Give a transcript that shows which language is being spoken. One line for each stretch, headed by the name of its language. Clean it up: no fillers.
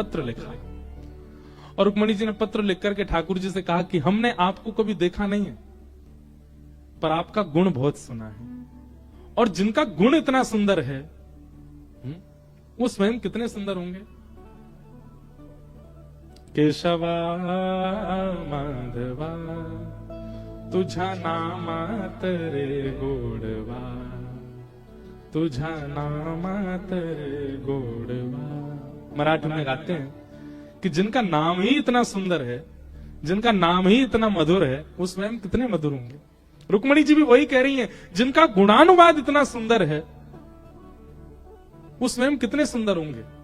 Hindi: पत्र लिखा, और रुक्मणी जी ने पत्र लिख करके ठाकुर जी से कहा कि हमने आपको कभी देखा नहीं है, पर आपका गुण बहुत सुना है, और जिनका गुण इतना सुंदर है वो स्वयं कितने सुंदर होंगे।
Marathi: केशवा माधवा तुझा नामात रे गोडवा, तुझा नामात रे गोडवा।
Hindi: मराठी में गाते हैं कि जिनका नाम ही इतना सुंदर है, जिनका नाम ही इतना मधुर है, वो स्वयं कितने मधुर होंगे। रुक्मणी जी भी वही कह रही हैं, जिनका गुणानुवाद इतना सुंदर है वो स्वयं कितने सुंदर होंगे।